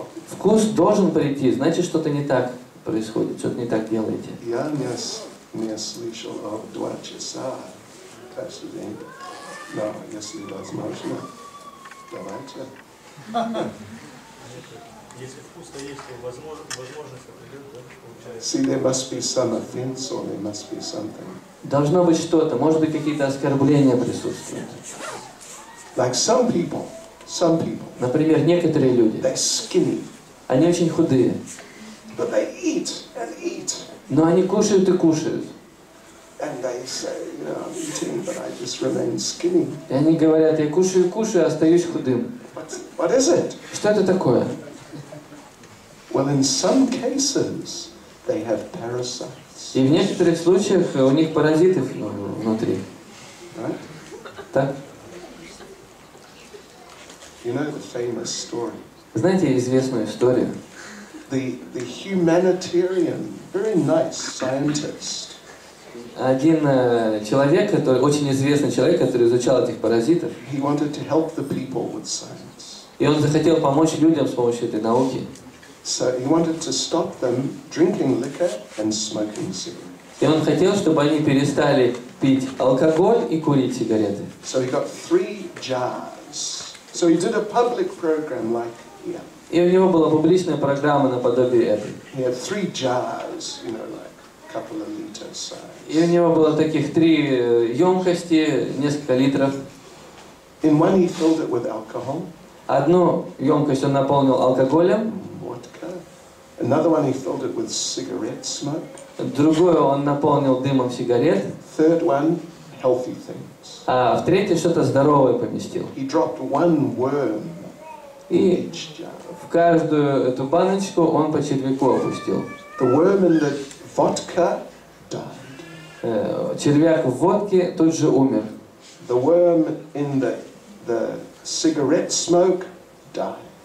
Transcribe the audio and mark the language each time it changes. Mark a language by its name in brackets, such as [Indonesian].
[Russian] Вкус должен прийти, значит, что-то не так происходит, что-то не так делаете. Я не слышал о 2 часа каждый день, но если возможно, давайте. Если вкус-то есть, то возможность придет, да, получается. [English] See, there must be some offense or there must be something. [Russian] Должно быть что-то, может быть, какие-то оскорбления присутствуют. [English] Like some people. [Russian] Например, некоторые люди, [English] They're skinny. [Russian] Они очень худые, [English] But they eat and eat. [Russian] но они кушают и кушают. [English] And they say, you know, I'm eating, but I just remain skinny. [Russian] И они говорят, я кушаю и кушаю, а остаюсь худым. [English] What is it? [Russian] Что это такое? [English] Well, in some cases, they have parasites. [Russian] И в некоторых случаях у них паразиты внутри. [English] Right? [Russian] Так? [English] You know the famous story. [Russian] Знаете известную историю? [English] The humanitarian, very nice scientist. [Russian] Один человек, очень известный человек, который изучал этих паразитов, [English] He wanted to help the people with science. [Russian] и он захотел помочь людям с помощью этой науки. [English] So he wanted to stop them drinking liquor and smoking cigarettes. [Russian] И он хотел, чтобы они перестали пить алкоголь и курить сигареты. [English] So he got 3 jars. So he did a public program like here. [Russian] И у него была публичная программа наподобие этой. [English] He had 3 jars, you know, like a couple of liters size. [Russian] И у него было таких 3 емкости, несколько литров. [English] In one he filled it with alcohol. [Russian] Одну емкость он наполнил алкоголем. [English] Vodka. Another one he filled it with cigarette smoke. [Russian] Другую он наполнил дымом сигарет. [English] Third one, healthy things. [Russian] А в третью что-то здоровое поместил. [English] He dropped 1 worm in [Russian] И [English] each jar. [Russian] в каждую эту баночку он по червяку опустил. [English] The worm in the vodka died. [Russian] Червяк в водке тут же умер. [English] The worm in the cigarette smoke died.